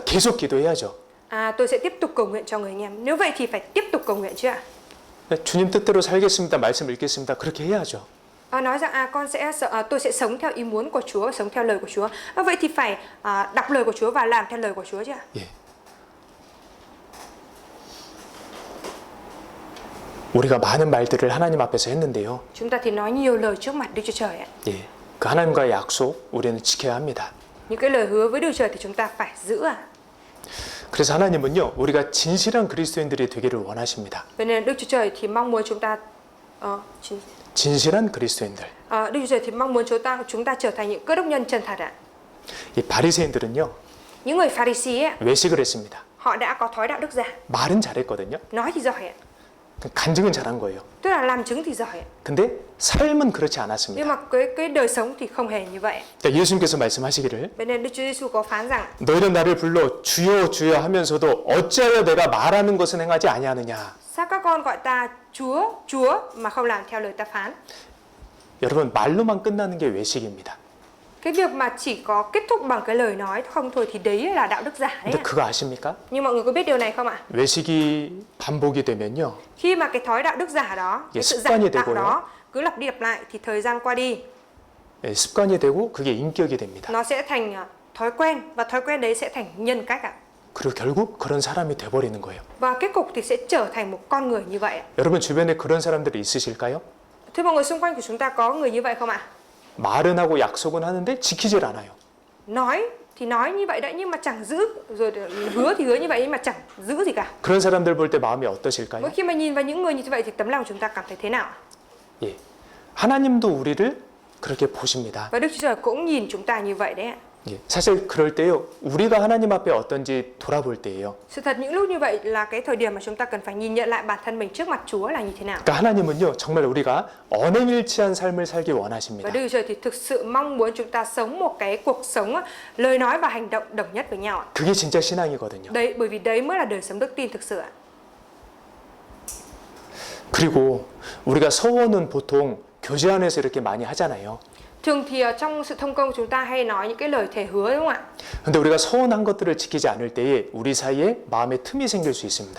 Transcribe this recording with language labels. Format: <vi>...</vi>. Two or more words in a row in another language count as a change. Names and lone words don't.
<ko>계속 기도해야죠.</ko> <vi>Tôi sẽ tiếp tục cầu nguyện cho người anh em. Nếu vậy thì phải tiếp tục cầu nguyện chứ ạ.</vi> <ko>네, 주님 뜻대로 살겠습니다. 말씀 읽겠습니다. 그렇게 해야죠.</ko> <vi>Nói rằng tôi sẽ sống theo ý muốn của Chúa, sống theo lời của Chúa. Vậy thì phải đọc lời của Chúa và làm theo lời của Chúa chứ ạ.</vi> <ko>예. 우리가 많은 말들을 하나님 앞에서 했는데요.</ko> <vi>Chúng ta thì nói nhiều lời trước mặt Đức Chúa Trời ạ.</vi> <ko>예, 그 하나님과의 약속 우리는 지켜야 합니다.</ko> <vi>Những cái lời hứa với Đức Chúa Trời thì chúng ta phải giữ ạ.</vi> <ko>그래서 하나님은요, 우리가 진실한 그리스도인들이 되기를 원하십니다.</ko> <vi>Vậy nên Đức Chúa Trời thì mong muốn chúng ta</vi> <ko>진실한 그리스도인들.</ko> <vi>Đức Chúa Trời thì mong muốn chúng ta trở thành những cơ đốc nhân chân thật ạ.</vi> <ko>이 바리새인들은요,</ko> <vi>Những người Pha-ri-si ấy,</vi> <ko>외식을 했습니다.</ko> <vi>họ đã có thói đạo đức giả.</vi> <ko>말은 잘했거든요.</ko> <vi>Nói thì giỏi ạ.</vi> <ko>간증은 잘한 거예요.</ko> <vi>Tức là làm chứng thì giỏi ạ.</vi> <ko>근데 삶은 그렇지</ko> <vi>Nhưng</vi> <ko>않았습니다.</ko> <vi>mà cái đời sống thì không hề như vậy.</vi> <ko>예수님께서 말씀하시기를</ko> <vi>Vậy nên Đức Chúa Giêsu có phán rằng</vi> <ko>너희는 나를 불러 주여 주여 하면서도 어찌하여 내가 말하는 것은 행하지 아니하느냐.</ko> <vi>sao các con gọi ta Chúa, Chúa mà không làm theo lời ta phán.</vi> <ko>여러분 말로만 끝나는 게 외식입니다.</ko> <vi>Cái việc mà chỉ có kết thúc bằng cái lời nói không thôi thì đấy là đạo đức giả đấy</vi> <ko>근데</ko> <vi>ạ.</vi> <ko>그거 아십니까?</ko> <vi>Nhưng mọi người có biết điều này không ạ?</vi> <ko>외식이 반복이 되면요.</ko> <vi>Khi mà cái thói đạo đức giả đó, cái sự giả</vi> <ko>습관이</ko> <vi>tạo</vi> <ko>되고요.</ko> <vi>đó cứ lặp đi lặp lại thì thời gian qua đi</vi> <ko>예, 습관이 되고 그게 인격이 됩니다.</ko> <vi>nó sẽ thành thói quen và thói quen đấy sẽ thành nhân cách ạ.</vi> <ko>그리고 결국 그런 사람이 돼버리는 거예요.</ko> <vi>Và kết cục thì sẽ trở thành một con người như vậy ạ.</vi> <ko>여러분 주변에 그런 사람들이 있으실까요?</ko> <vi>Thưa mọi người, xung quanh của chúng ta có người như vậy không ạ?</vi> <ko>말은 하고 약속은 하는데 지키질 않아요.</ko> <vi>Nói thì nói như vậy đấy nhưng mà chẳng giữ, rồi hứa thì hứa như vậy nhưng mà chẳng giữ gì cả.</vi> <ko>그런 사람들 볼 때 마음이 어떠실까요?</ko> <vi>Mỗi khi mà nhìn vào những người như vậy thì tấm lòng chúng ta cảm thấy thế nào?</vi> <ko>예, 하나님도 우리를 그렇게 보십니다.</ko> <vi>Và Đức Chúa Trời cũng nhìn chúng ta như vậy đấy ạ.</vi> <ko>예, 사실 그럴 때요, 우리가 하나님 앞에 어떤지 돌아볼 때예요.</ko> <vi>Sự thật những lúc như vậy là cái thời điểm mà chúng ta cần phải nhìn nhận lại bản thân mình trước mặt Chúa là như thế nào.</vi> <ko>그러니까 하나님은요, 정말 우리가 언행일치한 삶을 살기</ko> <vi>Và</vi> <ko>원하십니다.</ko> <vi>Đức Chúa Trời thì thực sự mong muốn chúng ta sống một cái cuộc sống lời nói và hành động đồng nhất với nhau ạ.</vi> <ko>그게 진짜 신앙이거든요.</ko> <vi>Đấy, bởi vì đấy mới là đời sống đức tin thực sự ạ.</vi> <ko>그리고 우리가 서원은 보통 교제 안에서 이렇게 많이 하잖아요.</ko> <vi>Thường thì trong sự thông công chúng ta hay nói những cái lời thề hứa đúng không ạ?</vi> <ko>근데 우리가 서원한 것들을 지키지 않을 때에 우리 사이에 마음에 틈이 생길 수 있습니다.</ko>